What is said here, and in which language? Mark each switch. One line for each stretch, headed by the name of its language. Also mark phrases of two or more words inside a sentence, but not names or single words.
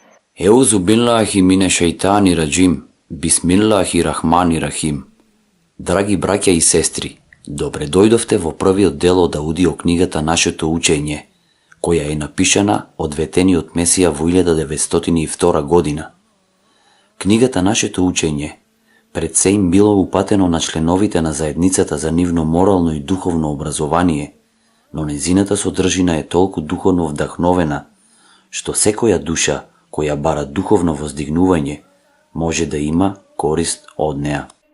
Arabic: أعوذ بالله من الشيطان الرجيم، بسم الله الرحمن الرحيم.
Macedonian: Драги браќа и сестри, добре дојдовте во првиот дел од аудио книгата Нашето учење, која е напишана од ветениот Месија во 1902 година. Книгата Нашето учење пред се им било упатено на членовите на заедницата за нивно морално и духовно образование, но незината содржина е толку духовно вдахновена, што секоја душа која бара духовно воздигнување може да има корист од неа.